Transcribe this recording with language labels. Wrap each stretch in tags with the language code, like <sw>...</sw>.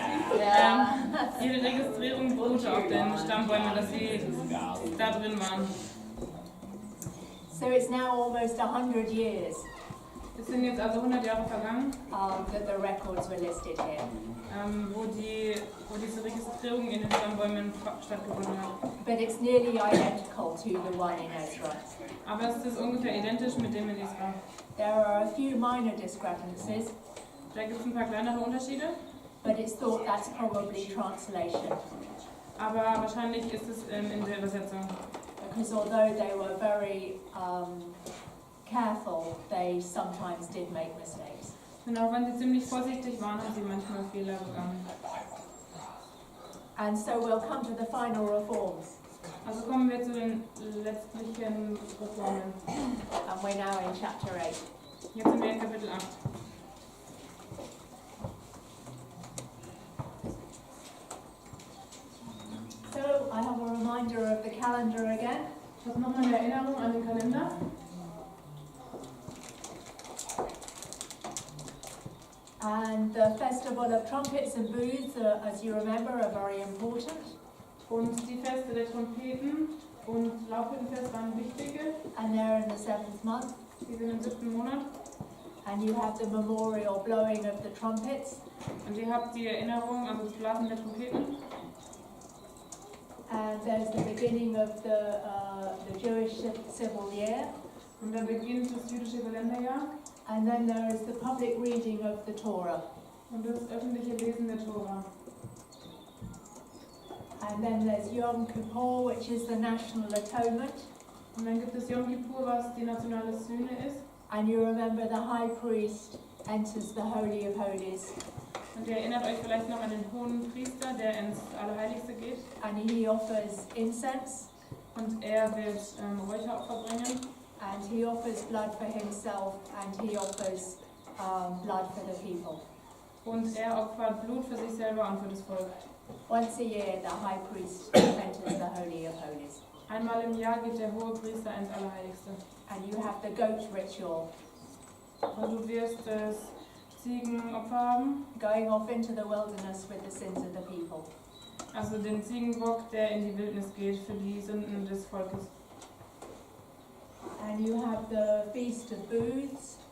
<de>Also, ihre Registrierung beruhte auf den Stammbäumen, dass sie da drin waren.</de> <en>So it's now almost 100 years</en> <de>Es sind jetzt also 100 Jahre vergangen,</de> <en>that the records were listed here.</en> <de>wo diese Registrierung in den Stammbäumen stattgefunden hat.</de> <en>But it's nearly identical to the one in Ezra.</en> <de>Aber es ist ungefähr identisch mit dem in Israel.</de> <en>There are a few minor discrepancies,</en> <de>Da gibt es ein paar kleinere Unterschiede,</de> <en>but it's thought that's probably translation.</en> <de>aber wahrscheinlich ist es in der Übersetzung.</de> <en>Because although they were very careful, they sometimes did make mistakes.</en> <de>Und auch wenn sie ziemlich vorsichtig waren, haben sie manchmal Fehler begangen.</de> <en>And so we'll come to the final reforms.</en> <de>Also kommen wir zu den letztlichen Reformen.</de> <en>And we're now in chapter 8.</en> <de>Jetzt sind wir in Kapitel 8.</de> <en>So I have a reminder of the calendar again.</en> <de>Ich habe nochmal eine Erinnerung an den Kalender.</de> <en>And the Festival of Trumpets and Booths, as you remember, are very important.</en> <de>Und die Feste der Trompeten und Laubhüttenfest waren wichtige.</de> <en>And they're in the 7th month.</en> <de>Die sind im 7. Monat.</de> <en>And you have the memorial blowing of the trumpets.</en> <de>Und ihr habt die Erinnerung, also das Blasen der Trompeten.</de> <en>And there's the beginning of the Jewish civil year.</en> <de>Und dann beginnt das jüdische Kalenderjahr.</de> <en>And then there is the public reading of the Torah.</en> <de>Und das öffentliche Lesen der Tora.</de> <en>And then there's Yom Kippur, which is the national atonement.</en> <de>Und dann gibt es Yom Kippur, was die nationale Sühne ist.</de> <en>And you remember the high priest enters the Holy of Holies.</en> <de>Und ihr erinnert euch vielleicht noch an den hohen Priester, der ins Allerheiligste geht.</de> <en>And he offers incense.</en> <de>Und er wird Räucheropfer bringen.</de> <en>And he offers blood for himself. And he offers blood for the people.</en> <de>Und er opfert Blut für sich selber und für das Volk.</de> <en>Once a year, the high priest enters the Holy of Holies.</en> <de>Einmal im Jahr geht der hohe Priester ins Allerheiligste.</de> <en>And you have the goat ritual.</en> <de>Und du wirst das Ziegenopfer haben.</de> <en>Going off into the wilderness with the sins of the people.</en> <de>Also den Ziegenbock, der in die Wildnis geht für die Sünden des Volkes.</de> <en>And you have the Feast of Booths.</en>